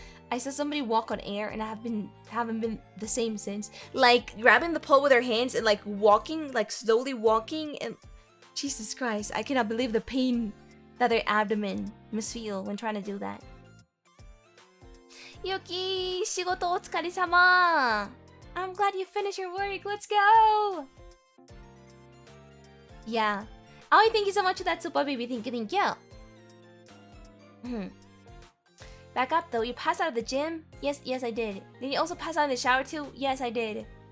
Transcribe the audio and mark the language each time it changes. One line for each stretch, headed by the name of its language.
English: I saw somebody walk on air, and I haven't been the same since. Like grabbing the pole with their hands and like walking, like slowly walking, and Jesus Christ, I cannot believe the pain that their abdomen must feel when trying to do that.
Japanese: Yuki, 仕事お疲れ様.
English: I'm glad you finished your work. Let's go. Yeah. Aoi, thank you so much for that super baby. Thank you. Back up though. You passed out of the gym? Yes, I did. Did you also pass out in the shower too? Yes, I did.